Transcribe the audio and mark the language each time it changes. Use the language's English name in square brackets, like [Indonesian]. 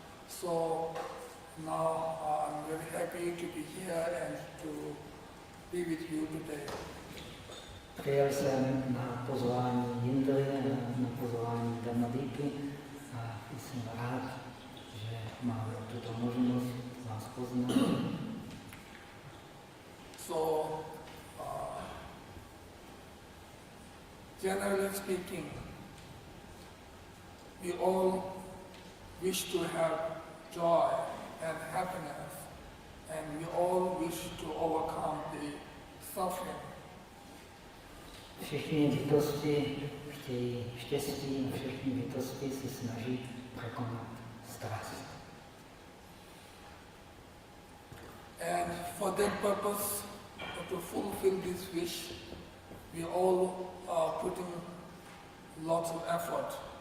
[English] So now I'm very happy to be here and to be with you today. [Czech] Přijel jsem na pozvání Indry, na pozvání Damadíky a jsem rád, že mám tuto možnost vás poznat. [English] So, generally speaking, we all wish to have joy and happiness, and we all wish to overcome the suffering. [Czech] Všichni bytosti chtějí štěstí a všichni bytosti se snaží překonat strast. [English] And for that purpose, to fulfill this wish, we all are putting lots of effort.